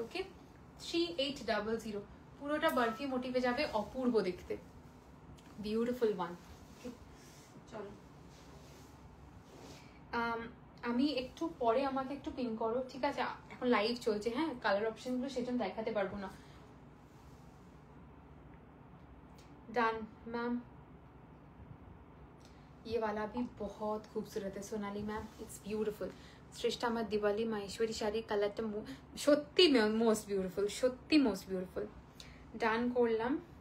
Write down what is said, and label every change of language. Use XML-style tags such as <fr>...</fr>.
<bn>ওকে, 3800, পুরোটা বরফি মোটিভে যাবে, অপূর্ব দেখতে,</bn> <en>Beautiful one.</en> <bn>চলো আমি একটু পরে, আমাকে একটু পিন করো, ঠিক আছে? এখন লাইভ চলছে, হ্যাঁ, কালার অপশন গুলো সেজন্য দেখাতে পারবো না।</bn> <hi>डन मैम, ये वाला भी बहुत खूबसूरत है सोनाली मैम,</hi> <en>It's beautiful.</en> <bn>শ্রেষ্ঠ আমার দিওয়ালি মাহেশ্বরী শাড়ি কালারটা সত্যি</bn> <en>most beautiful,</en> <bn>সত্যি মোস্ট বিউটিফুল। ডান করলাম।</bn>